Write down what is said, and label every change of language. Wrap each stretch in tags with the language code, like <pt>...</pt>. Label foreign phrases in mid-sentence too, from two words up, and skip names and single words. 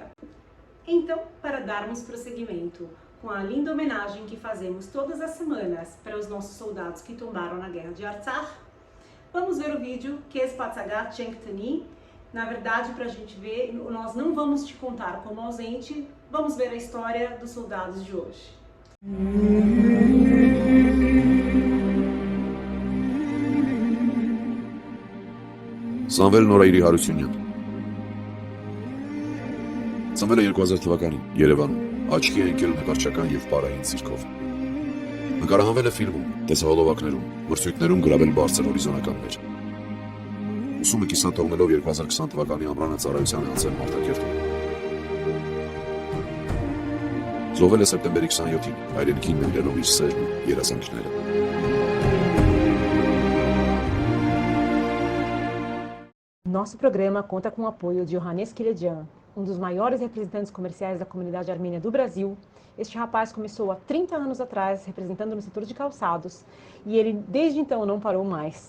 <pt>Então, para darmos prosseguimento com a linda homenagem que fazemos todas as semanas para os nossos soldados que tombaram na Guerra de Artsakh, vamos ver o vídeo Kes Patsagat Chenktani. Na verdade, para a gente ver, nós não vamos te contar como ausente, vamos ver a história dos soldados de hoje.</pt> <hy>Սամվել Նորայրի Հարությունյան Ծնվել է 2000 թվականին Երևանում աչքի է ընկել նկարչական եւ պարային ցիրկով նկարահանվել է ֆիլմում, տեսահոլովակներում, մրցույթներում գրավել բարձր հորիզոնականներ ուսումը կիսան թողնելով 2020 թվականի ամռանը ծառայության է անցել Մարտակերտում զոհվել է սեպտեմբերի 27-ին հայրենիքին նվիրելով իր սերն ու երազանքները</hy> <pt>Nosso programa conta com o apoio de Yohannes Kiledian, um dos maiores representantes comerciais da comunidade armênia do Brasil. Este rapaz começou há 30 anos atrás, representando no setor de calçados, e ele desde então não parou mais.</pt>